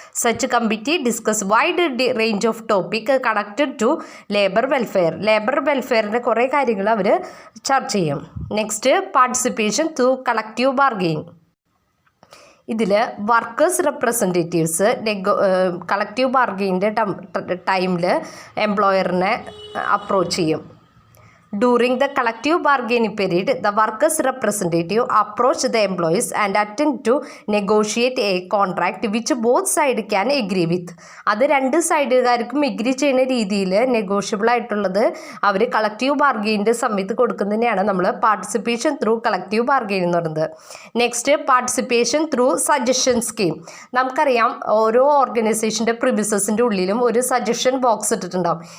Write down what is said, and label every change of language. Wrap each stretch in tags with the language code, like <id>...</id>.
<en>such committee discuss wide range of topic connected to labour വെൽഫെയറിൻ്റെ</en> <ml>കുറേ കാര്യങ്ങൾ അവർ ചർച്ച ചെയ്യും. Next participation through collective bargaining. ഇതിൽ വർക്കേഴ്സ് റെപ്രസെൻറ്റേറ്റീവ്സ് കളക്റ്റീവ് ബാർഗെയിൻ്റെ ടൈമിൽ എംപ്ലോയറിനെ അപ്രോച്ച് ചെയ്യും.</ml> <en>During the collective bargaining period, the workers' representative approach the employees and attempt to negotiate a contract which both sides can agree with.</en> <ml>അത് രണ്ട് സൈഡുകാർക്കും agree ചെയ്യുന്ന രീതിയിൽ negotiable ആയിട്ടുള്ളത് അവർ collective ബാർഗെയിൻ്റെ സമയത്ത് കൊടുക്കുന്നതിനെയാണ് നമ്മൾ പാർട്ടിസിപ്പേഷൻ ത്രൂ കളക്റ്റീവ് ബാർഗെയിൻ എന്ന് പറയുന്നത്. Next participation through suggestion scheme. നമുക്കറിയാം ഓരോ ഓർഗനൈസേഷൻ്റെ പ്രിമിസസിൻ്റെ ഉള്ളിലും ഒരു സജഷൻ ബോക്സ് ഇട്ടിട്ടുണ്ടാവും.</ml>